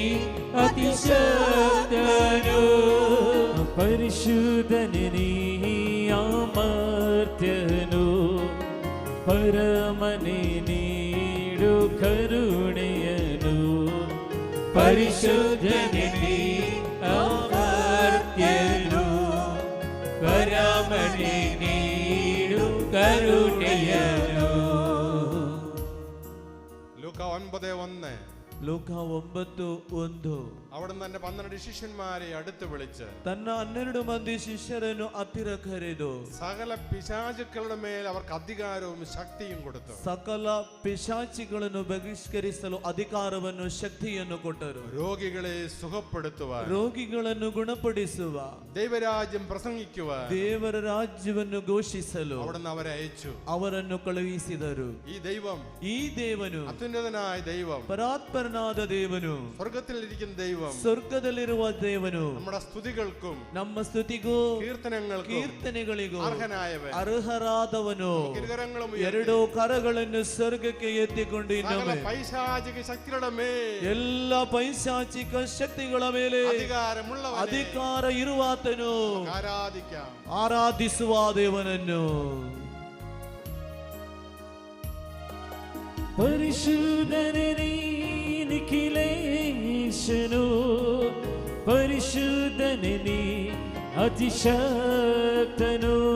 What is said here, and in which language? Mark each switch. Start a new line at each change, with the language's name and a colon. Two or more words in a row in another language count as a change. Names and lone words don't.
Kannada: ಅತಿಶಕ್ತನು, ಪರಿಶುದ್ಧನೇ ಅಮರ್ತ್ಯನು, ಪರಮನೆ ನೀಡು ಕರುಣೆಯನು, ಪರಿಶುದ್ಧನೇ ಅಮರ್ತ್ಯನು, ಪರಮನೆ ನೀಡು ಕರುಣೆಯನು.
Malayalam: ലൂക്ക 9:1.
Kannada: ಲೋಕ 9:1.
Malayalam: അവിടുന്ന് തന്റെ 12 ശിഷ്യന്മാരെ അടുത്ത് വിളിച്ച്
Kannada: ತನ್ನ 12 ಮಂದಿ ಶಿಷ್ಯರನ್ನು ಹತ್ತಿರ ಕರೆದು
Malayalam: സകല പിശാചുക്കളുടെ മേൽ അവർക്ക് അധികാരവും ശക്തിയും കൊടുത്തു.
Kannada: ಸಕಲ ಪಿಶಾಚಿಗಳನ್ನು ಬಹಿಷ್ಕರಿಸಲು ಅಧಿಕಾರವನ್ನು ಶಕ್ತಿಯನ್ನು ಕೊಟ್ಟರು.
Malayalam: രോഗികളെ സുഖപ്പെടുത്തുവാൻ,
Kannada: ರೋಗಿಗಳನ್ನು ಗುಣಪಡಿಸುವ,
Malayalam: ദൈവരാജ്യം പ്രസംഗിക്കുവാൻ
Kannada: ದೇವರ ರಾಜ್ಯವನ್ನು ಘೋಷಿಸಲು
Malayalam: അവിടുന്ന് അവരെ അയച്ചു.
Kannada: ಅವರನ್ನು ಕಳುಹಿಸಿದರು.
Malayalam: ഈ ദൈവം,
Kannada: ಈ ದೇವನು
Malayalam: അത്യുന്നതനായ ദൈവം,
Kannada: ಪರಾತ್ಪರನಾದ ದೇವನು,
Malayalam: സ്വർഗത്തിൽ ഇരിക്കുന്ന ദൈവം,
Kannada: ಸ್ವರ್ಗದಲ್ಲಿರುವ ದೇವನು
Malayalam: നമ്മുടെ സ്തുതികൾക്കും
Kannada: ನಮ್ಮ ಸ್ತುತಿಗೂ ಕೀರ್ತನೆಗಳಿಗೂ ಅರ್ಹರಾದವನು. ಎರಡು ಕರಗಳನ್ನು ಸ್ವರ್ಗಕ್ಕೆ ಎತ್ತಿಕೊಂಡು ಇನ್ನೊಮ್ಮೆ
Malayalam: പൈശാചിക ശക്തികളുടെ മേൽ,
Kannada: ಎಲ್ಲ ಪೈಶಾಚಿಕ ಶಕ್ತಿಗಳ ಮೇಲೆ ಅಧಿಕಾರ ಇರುವಾತನು. ಆರಾಧಿಸುವ ದೇವನನ್ನು. ಪರಿಶುದ್ಧನೇ ನಿಖಿಲೇಶನು, ಪರಿಶುದ್ಧನೇ ಅತಿಶಕ್ತನು,